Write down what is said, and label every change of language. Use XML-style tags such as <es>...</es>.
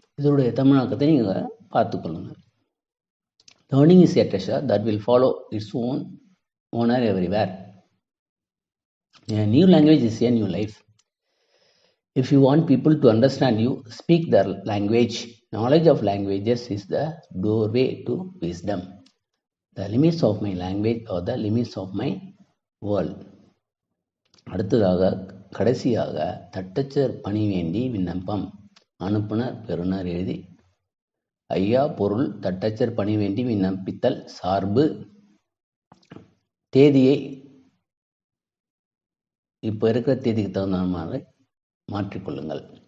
<ta>இதனுடைய தமிழாக்கத்தை நீங்கள் பார்த்துக் கொள்ளுங்கள்.</ta> <en>Learning is a treasure that will follow its own owner everywhere. A new language is a new life. If you want people to understand you, speak their language. Knowledge of languages is the doorway to wisdom. The limits of my language are the limits of my world.</en> <ta>அடுத்ததாக கடைசியாக தட்டச்சர் பணி வேண்டி விண்ணப்பம். அனுப்புனர் பெறுநர் எழுதி ஐயா பொருள் தட்டச்சர் பணி வேண்டி விண்ணப்பித்தல் சார்பு. தேதியை இப்போ இருக்கிற தேதிக்கு தகுந்த மாதிரி மாற்றிக்கொள்ளுங்கள்.</ta>